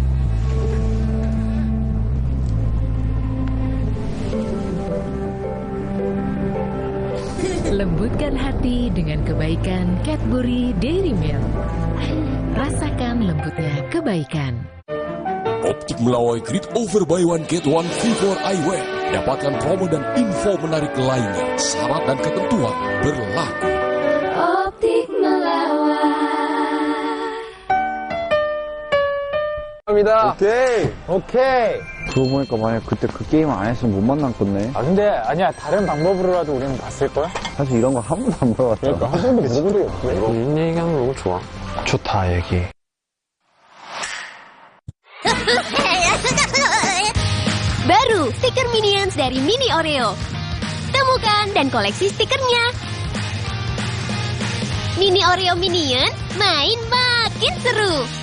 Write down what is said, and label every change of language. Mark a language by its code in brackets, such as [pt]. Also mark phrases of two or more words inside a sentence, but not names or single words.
[id] Lembutkan hati dengan kebaikan Cadbury Dairy Milk. Rasakan lembutnya kebaikan. [en] Optik Melawai Grid Over Buy One Get One Free for Eyewear. [id] Dapatkan promo dan info menarik lainnya. Syarat dan ketentuan berlaku. Optik Melawai. [ko] 오케이. 그러고 보니까 만약 그때 그 게임 안 했으면 못 만났겠네. 아 근데 아니야 다른 방법으로라도 우리는 봤을걸? 사실 이런 거 한 번도 안 물어봤잖아. 그러니까 한 번도 물어본 적이 없어. 이런 얘기하는 거 너무 좋아. 좋다 얘기. [id] Baru stiker Minions dari Mini Oreo. Temukan dan koleksi stikernya. Mini Oreo Minion, main makin seru.